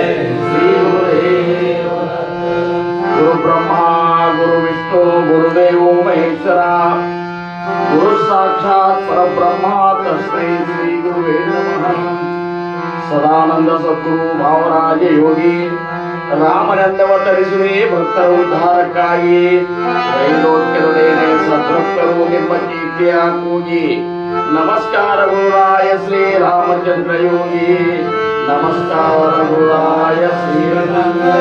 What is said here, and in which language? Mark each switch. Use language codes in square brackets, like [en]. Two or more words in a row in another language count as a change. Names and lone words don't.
[sa] श्री गुरुदेव। गुरु ब्रह्मा गुरु विष्णु गुरुदेव महेश्वरा गुरु साक्षात् परब्रह्मा तस्मै श्री गुरुवे नमः। [kn] सदानंद सद्गुरु भावराज योगी ರಾಮನೆಂದವತರಿಸುವೆ ಭಕ್ತರ ಉದ್ಧಾರಕ್ಕಾಗಿ ತ್ರೈಲೋಕ್ಯದೊಡೆಯನೇ ಸದ್ಭಕ್ತರು ನಿಮ್ಮ ಕೀರ್ತಿಯ ಕೂಗಿ ನಮಸ್ಕಾರ ಗುರುರಾಯ ಶ್ರೀ ರಾಮಚಂದ್ರ ಯೋಗಿ ನಮಸ್ಕಾರ ಗುರುರಾಯ ಶ್ರೀರಂಗ